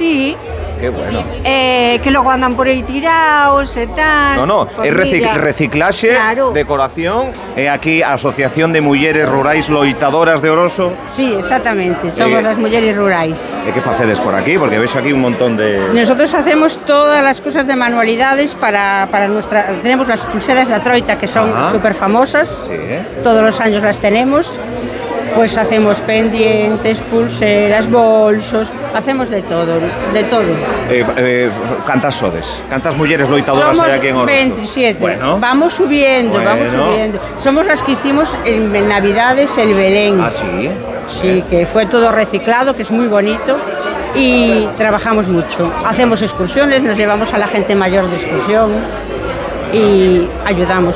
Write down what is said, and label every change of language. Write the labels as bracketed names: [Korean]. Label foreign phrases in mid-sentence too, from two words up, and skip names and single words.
[Spanish] sí, Qué bueno. [Galician] que logo andan por aí tiraos e tal. No, Pois é mira, reciclaxe, claro. decoración, e aquí a Asociación de Mulleres Rurais Loitadoras de Oroso. [Spanish] Sí, exactamente, somos las mulleres rurais. [Galician] E que facedes por aquí? Porque vexo aquí un montón de... [Spanish] Nosotros hacemos todas las cosas de manualidades para nuestra... Tenemos las pulseras de Atroita que son Ajá. súper famosas, Sí, todos los años las tenemos. Pues hacemos pendientes, pulseras, bolsos, hacemos de todo, de todo. [Galician] Cantas sodes? Cantas mulleres loitadoras [Spanish] Somos [Galician] hai aquí en Oroso? [Spanish] 27. Bueno. Vamos subiendo, vamos Bueno. subiendo. Somos las que hicimos en Navidades el Belén. Ah, sí. Sí, que fue todo reciclado, que es muy bonito. Y trabajamos mucho. Hacemos excursiones, nos llevamos a la gente mayor de excursión y ayudamos.